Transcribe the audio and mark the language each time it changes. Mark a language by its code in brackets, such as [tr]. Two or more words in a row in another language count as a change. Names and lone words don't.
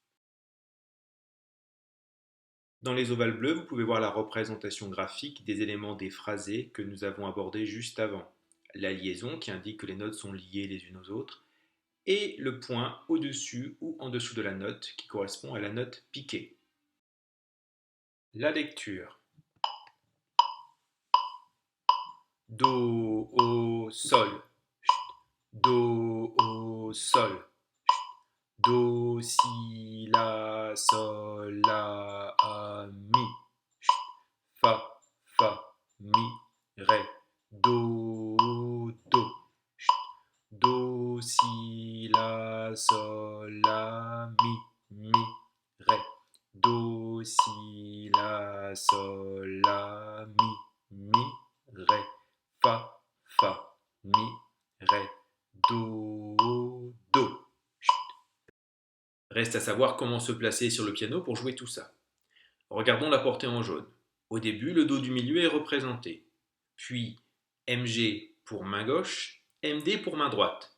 [fr] Dans les ovales bleus, vous pouvez voir la représentation graphique des éléments des phrasés que nous avons abordés juste avant. La liaison qui indique que les notes sont liées les unes aux autres, et le point au-dessus ou en dessous de la note qui correspond à la note piquée. La lecture. Do, o, sol. Do, o, sol. Do, si, la, sol, la, mi. Fa, fa, mi, ré. Do, do. Do, si, la, sol, la, mi, ré. Do, si, la, sol, la, mi, ré. Fa, mi, ré. Do, do. Reste à savoir comment se placer sur le piano pour jouer tout ça. Regardons la portée en jaune. Au début, le Do du milieu est représenté. Puis MG pour main gauche, MD pour main droite.